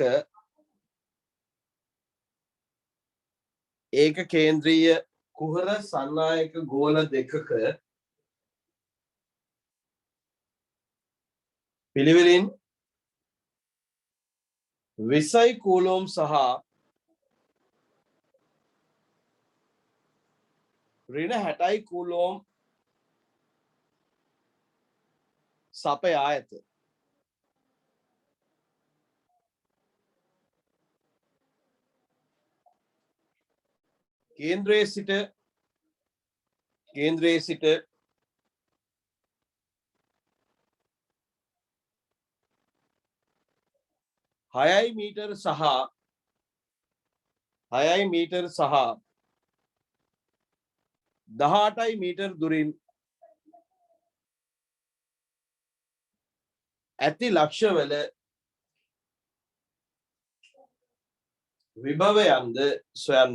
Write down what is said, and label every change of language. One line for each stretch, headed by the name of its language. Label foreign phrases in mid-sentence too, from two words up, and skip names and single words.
Sinhala: ඒක කේන්ද්‍රීය කුහර සන්නායක ගෝල දෙකක පිළිවෙලින් 20 කූලෝම් සහ ඍණ 60 කූලෝම් සපයා ඇත. කේන්ද්‍රයේ සිට 6 මීටර් සහ 18 මීටර් දුරින් ඇති ලක්ෂවල විභවයන්ද සොයන්න.